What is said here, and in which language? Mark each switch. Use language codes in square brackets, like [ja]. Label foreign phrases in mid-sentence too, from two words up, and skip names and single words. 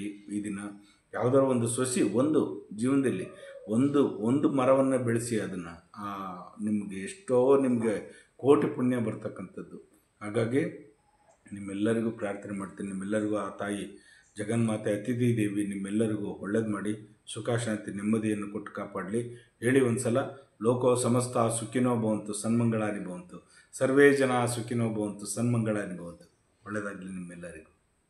[kn] ಈ ದಿನ ಯಾವುದಾದ್ರು ಒಂದು ಸೊಸಿ ಒಂದು ಜೀವನದಲ್ಲಿ ಒಂದು ಮರವನ್ನು ಬೆಳೆಸಿ ಅದನ್ನು ನಿಮಗೆ ಎಷ್ಟೋ ನಿಮಗೆ ಕೋಟಿ ಪುಣ್ಯ ಬರ್ತಕ್ಕಂಥದ್ದು. ಹಾಗಾಗಿ ನಿಮ್ಮೆಲ್ಲರಿಗೂ ಪ್ರಾರ್ಥನೆ ಮಾಡ್ತೀನಿ. ನಿಮ್ಮೆಲ್ಲರಿಗೂ ಆ ತಾಯಿ ಜಗನ್ಮಾತೆ ಅತಿಥಿ ದೇವಿ ನಿಮ್ಮೆಲ್ಲರಿಗೂ ಒಳ್ಳೇದು ಮಾಡಿ ಸುಖ ಶಾಂತಿ ನೆಮ್ಮದಿಯನ್ನು ಕೊಟ್ಟು ಕಾಪಾಡಲಿ. ಹೇಳಿ ಒಂದು ಸಲ, [sa] ಲೋಕೋ ಸಮಸ್ತ ಸುಖಿನೋ ಭವಂತು ಸನ್ಮಂಗಳಾನಿ ಭವಂತು, ಸರ್ವೇ ಜನ ಸುಖಿನೋ ಭವಂತು ಸನ್ಮಂಗಳಾನಿ ಭವಂತು. [kn] ಒಳ್ಳೆಯದಾಗಲಿ ನಿಮ್ಮೆಲ್ಲರಿಗೂ.